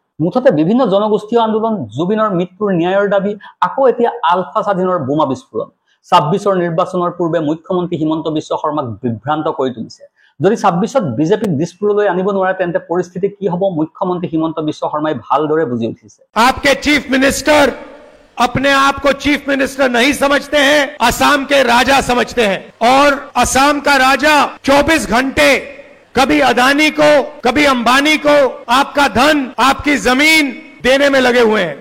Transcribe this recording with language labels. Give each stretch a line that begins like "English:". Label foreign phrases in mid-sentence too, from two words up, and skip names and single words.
Assamese: মুঠতে বিভিন্ন জনগোষ্ঠীয় আন্দোলন, জুবিনৰ মৃত্যুৰ ন্যায়ৰ দাবী, আকৌ এতিয়া আলফা স্বাধীনৰ বোমা বিস্ফোৰণ। 26ৰ নিৰ্বাচনৰ পূৰ্বে মুখ্যমন্ত্ৰী হিমন্ত বিশ্ব শৰ্মাক বিভ্ৰান্ত কৰি তুলিছে। যদি 26ত বিজেপিক দিছপুৰলৈ আনিব নোৱাৰে, তেন্তে পৰিস্থিতি কি হ'ব মুখ্যমন্ত্ৰী হিমন্ত বিশ্ব শৰ্মাই ভালদৰে বুজি উঠিছে।
Hindi: आपके चीफ मिनिस्टर अपने आप को चीफ मिनिस्टर नहीं समझते हैं, असम के राजा समझते हैं। और असम का राजा 24 घंटे कभी अदानी को, कभी अंबानी को आपका धन, आपकी जमीन देने में लगे हुए हैं।